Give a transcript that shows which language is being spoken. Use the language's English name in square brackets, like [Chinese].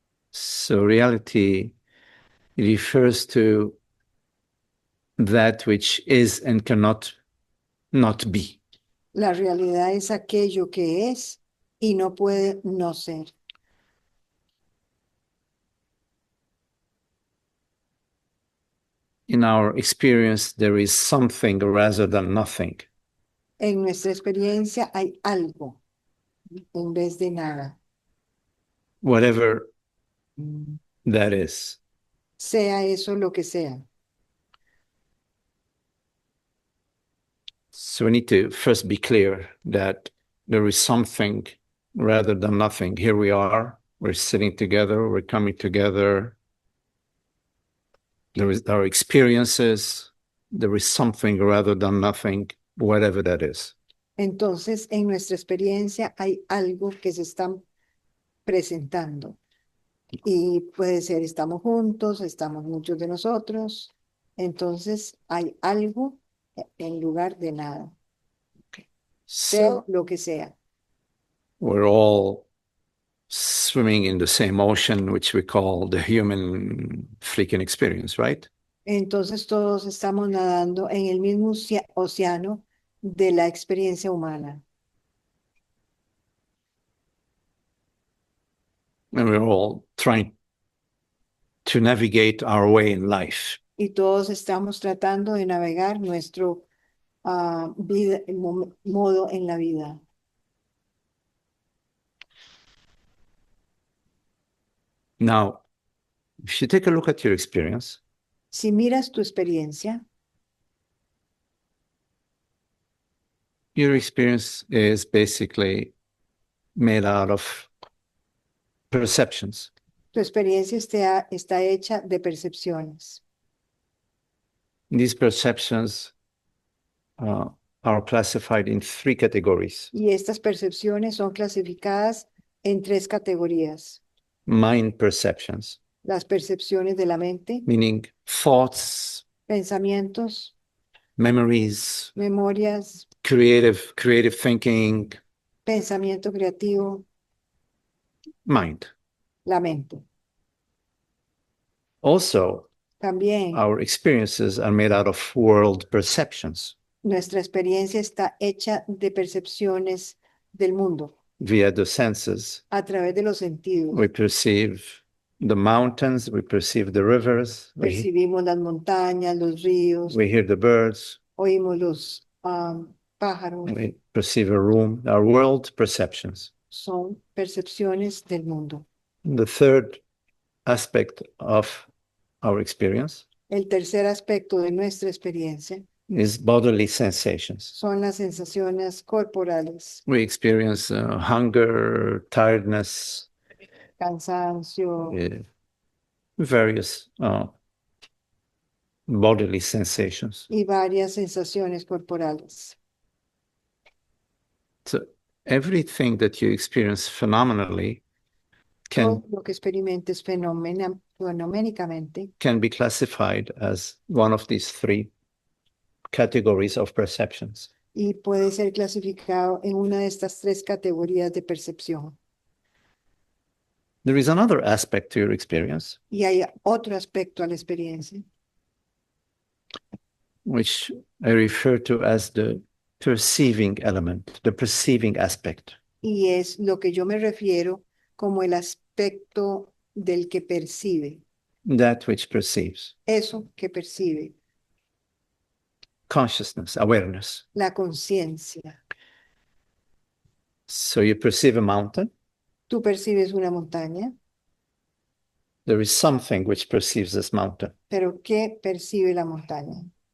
[English] so reality refers to that which is and cannot not be. [Spanish] La realidad es aquello que es y no puede no ser. [English] In our experience, there is something rather than nothing. [Spanish] En nuestra experiencia hay algo en vez de nada, [English] Whatever that is. [Spanish] sea eso lo que sea. [English] So we need to first be clear that there is something rather than nothing. Here we are, we're sitting together, we're coming together. There is our experiences, there is something rather than nothing, whatever that is. [Spanish] Entonces, en nuestra experiencia hay algo que se está presentando. Y puede ser, estamos juntos, estamos muchos de nosotros. Entonces, hay algo en lugar de nada, sea [English] So, [Spanish] lo que sea. [English] we're all swimming in the same ocean, which we call the human freaking experience, right? [Spanish] Entonces todos estamos nadando en el mismo océano de la experiencia humana. [English] And we're all trying to navigate our way in life. [Spanish] Y todos estamos tratando de navegar nuestro modo en la vida. [English] Now, if you take a look at your experience, [Spanish] Si miras tu experiencia, [English] your experience is basically made out of perceptions. [Spanish] tu experiencia está hecha de percepciones. [English] These perceptions are classified in 3 categories: [Spanish] Y estas percepciones son clasificadas en 3 categorías. [English] mind perceptions, [Spanish] Las percepciones de la mente, [English] meaning thoughts, [Spanish] pensamientos, [English] memories, [Spanish] memorias, [English] creative thinking, [Spanish] pensamiento creativo, [English] mind. [Spanish] la mente. [English] Also, [Spanish] También [English] our experiences are made out of world perceptions [Spanish] nuestra experiencia está hecha de percepciones del mundo [English] via the senses. [Spanish] a través de los sentidos. [English] We perceive the mountains, we perceive the rivers, [Spanish] Percibimos las montañas, los ríos, [English] we hear the birds, [Spanish] oímos los pájaros. [English] we perceive a room, our world perceptions. [Spanish] Son percepciones del mundo. [English] The third aspect of our experience [Spanish] El tercer aspecto de nuestra experiencia [English] is bodily sensations. [Spanish] son las sensaciones corporales, [English] We experience hunger, tiredness, [Spanish] cansancio, [English] various bodily sensations. [Spanish] y varias sensaciones corporales. [English] So everything that you experience phenomenally [Spanish] Todo lo que experimentes fenoménicamente [English] can be classified as one of these 3 categories of perceptions. [Spanish] y puede ser clasificado en una de estas 3 categorías de percepción. [English] There is another aspect to your experience, [Spanish] Y hay otro aspecto a la experiencia, [English] which I refer to as the perceiving element, the perceiving aspect. [Spanish] y es lo que yo me refiero como el aspecto del que percibe, [English] That which perceives. [Spanish] eso que percibe, [English] Consciousness, awareness. [Spanish] la conciencia. [English] So you perceive a mountain. [Spanish] Tú percibes una montaña, [English] There is something which perceives this mountain. [Spanish] pero ¿qué percibe la montaña?